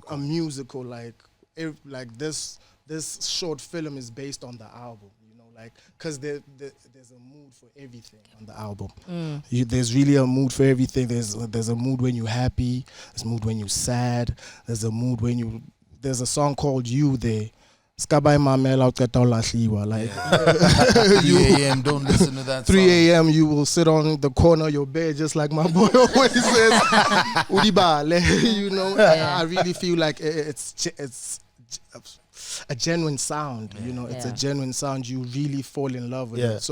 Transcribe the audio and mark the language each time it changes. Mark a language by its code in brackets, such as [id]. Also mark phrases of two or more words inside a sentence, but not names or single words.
[en] a musical, like this short film is based on the album. You know, like, because there's a mood for everything on the album. There's really a mood for everything. There's a mood when you're happy. There's a mood when you're sad. There's a mood when you. There's a song called "You" there. [zu] Skabai mamela uqeda ulahliwa. [en] Like 3 a.m. Don't listen to that. 3 a.m. you will sit on the corner of your bed just like my boy always says. Udibale, you know. I really feel like it's a genuine sound. You know, it's a genuine sound. You really fall in love with it.